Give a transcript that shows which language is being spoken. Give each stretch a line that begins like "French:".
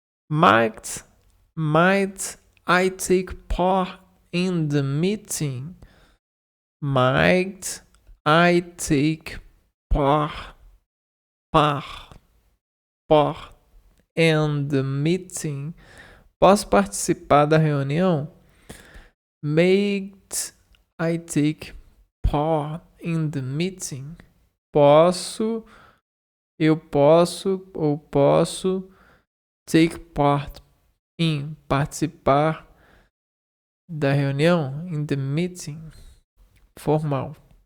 English: Might I take part in the meeting? Might I take part in the meeting?
Portuguese: Posso participar da reunião?
English: Might I take part in the meeting?
Portuguese: Eu posso
English: take part in,
Portuguese: participar da reunião,
English: in the meeting,
Portuguese: formal.